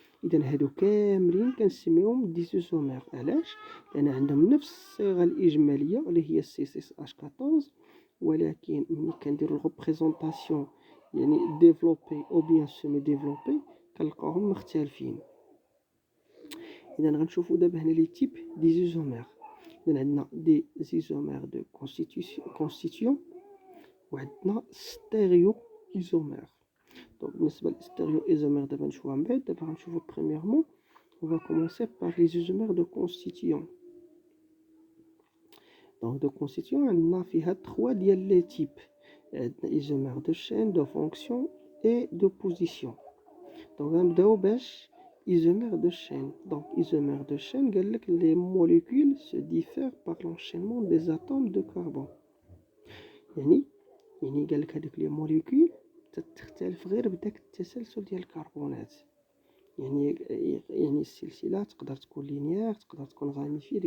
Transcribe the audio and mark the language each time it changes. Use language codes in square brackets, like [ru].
[ar] إذا هادو كاملين كنسميوهم ديزوزومير. علاش؟ لأن عندهم نفس الصيغة الإجمالية اللي هي C6H14، ولكن ملي كنديرو الريبريزونطاسيون يعني ديفلوبي أو بيان سيمي ديفلوبي كنلقاوهم مختلفين. إذا غنشوفو دابا هنا لي تيب ديزوزومير. إذا عندنا دي زيزومير دو كونستيتيون وعندنا ستيريو ايزومير. دونك بالنسبة للستيريو ايزومير دابا نشوفوها من بعد. دابا غنشوفو بريميرمون [fr] on va commencer par les isomères de constituant. Donc de constituant [ar] عندنا فيها 3 ديال لي تيب. عندنا [fr] isomère de chaîne, de fonction et de position. Donc [ar] غنبداو باش [fr] isomère de chaîne. Donc isomère de chaîne [ar] قالك [fr] les molécules se diffèrent par l'enchaînement des atomes de carbone. [ar] يعني قالك هادوك لي موليكول تختلف غير بداك التسلسل ديال الكربونات. يعني السلسله تقدر تكون لينيير، تقدر تكون غاميفي.